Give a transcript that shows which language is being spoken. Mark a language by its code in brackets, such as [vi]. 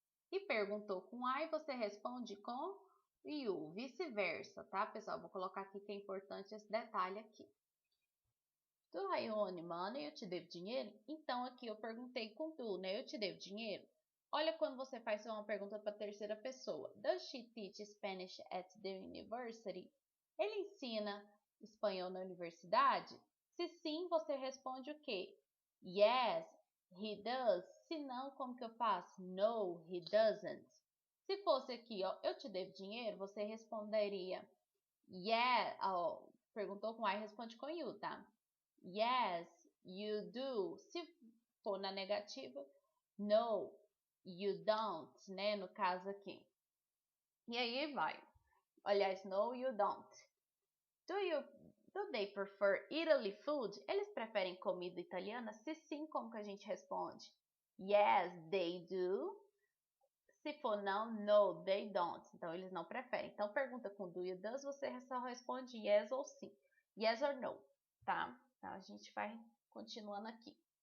[pt] E perguntou com I, você responde com you. Vice-versa, tá, pessoal? Vou colocar aqui que é importante esse detalhe aqui. [en] Do I owe money? [pt] Eu te devo dinheiro? Então, aqui eu perguntei com do, né? Eu te devo dinheiro? Olha quando você faz uma pergunta para a terceira pessoa. [en] Does she teach Spanish at the university? [pt] Ele ensina espanhol na universidade? Se sim, você responde o quê? [en] Yes, he does. [pt] Se não, como que eu faço? [en] No, he doesn't. [pt] Se fosse aqui, ó, eu te devo dinheiro, você responderia yeah, perguntou com I, responde com you, tá? [en] Yes, you do. [pt] Se for na negativa, [en] no, you don't, [pt] né? No caso aqui. E aí vai. [en] Aliás, no, you don't. Do they prefer Italy food? [pt] Eles preferem comida italiana? Se sim, como que a gente responde? [en] Yes, they do. [pt] Se for não, [en] no, they don't. [pt] Então, eles não preferem. Então, pergunta com do e does, você só responde yes ou sim. Yes or no, tá? Então, a gente vai continuando aqui.